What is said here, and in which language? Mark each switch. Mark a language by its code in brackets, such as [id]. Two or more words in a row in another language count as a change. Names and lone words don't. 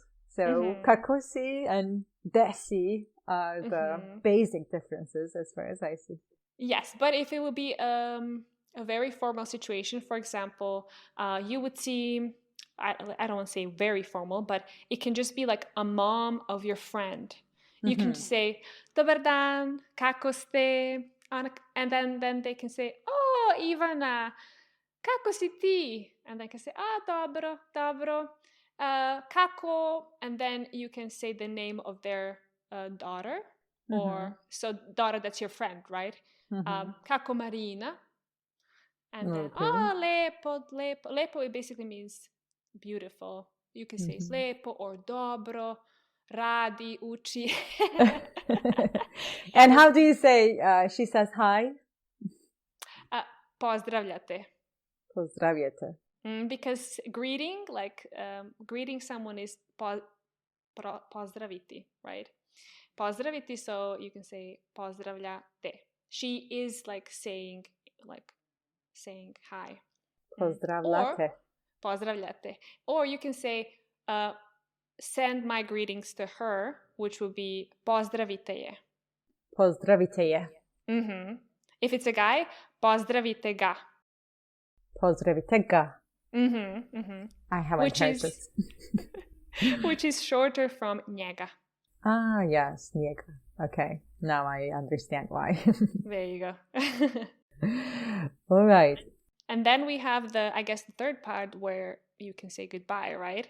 [en] So [sl] kako si [en] and desi are the basic differences as far as I see. Yes, but if it would be a very formal situation, for example, you would see, I don't want to say very formal, but it can just be like a mom of your friend. You can just say, [sl] dobar dan, kako ste? [en] And then they can say, [sl] oh, Ivana, kako si ti? [en] And they can say, [sl] dobro. Kako, [en] and then you can say the name of their daughter, or so daughter that's your friend, right? [sl] Kako Marina, [en] and then Okay. [sl] lepo, lepo. [en] Lepo it basically means beautiful. You can say lepo or dobro, [sl] radi, uči. [en] And how do you say she says hi? [sl] Pozdravljate. Pozdravljate. [en] Because greeting, like greeting someone is pozdraviti, right? Pozdraviti, so you can say pozdravljate. She is like saying hi. [sl] Pozdravljate. Or pozdravljate. [en] Or you can say send my greetings to her, which would be [sl] pozdravite je. Pozdravite je. [en] If it's a guy, [sl] pozdravite ga. Pozdravite ga. [en] I haven't heard this. Which is shorter from njega. Ah, yes, njega. Okay, now I understand why. There you go. All right. And then we have the third part where you can say goodbye, right?